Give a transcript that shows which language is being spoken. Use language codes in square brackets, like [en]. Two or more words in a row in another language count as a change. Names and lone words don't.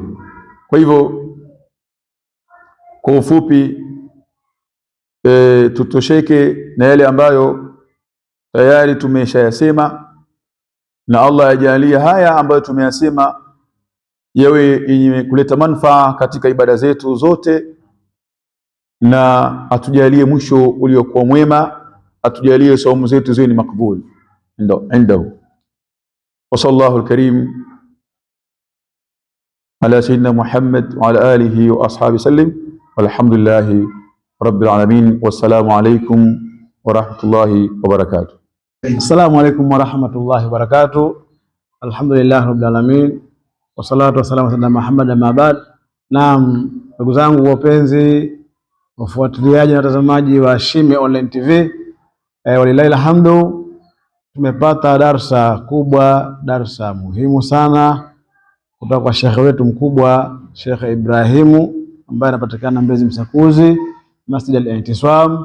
[sw] Kwa hivyo kwa ufupi, tutosheke na yale ambayo tayari tumeshayasema, na Allah ajalie haya ambayo tumeyasema yawe yenye kuleta manufaa katika ibada zetu zote, na atujalie mwisho uliokuwa mwema, atujalie saumu zetu ziwe ni [ar] مقبول عنده. وصلى الله الكريم على سيدنا محمد وعلى آله وأصحابه سلم، والحمد لله رب العالمين. والسلام عليكم ورحمة الله وبركاته. السلام عليكم ورحمة الله وبركاته. الحمد لله رب العالمين، والصلاة والسلام على محمد أما بعد. [sw] Naam, ndugu zangu wapenzi wafuatiliaji na watazamaji wa Shime Online TV, [ar] ولله الحمد, [sw] tumepata darsa kubwa, darsa muhimu sana kutoka kwa shekhe wetu mkubwa, Sheikh Ibrahimu, ambaye anapatikana Mbezi Msakuzi, Masjid al-Intisam.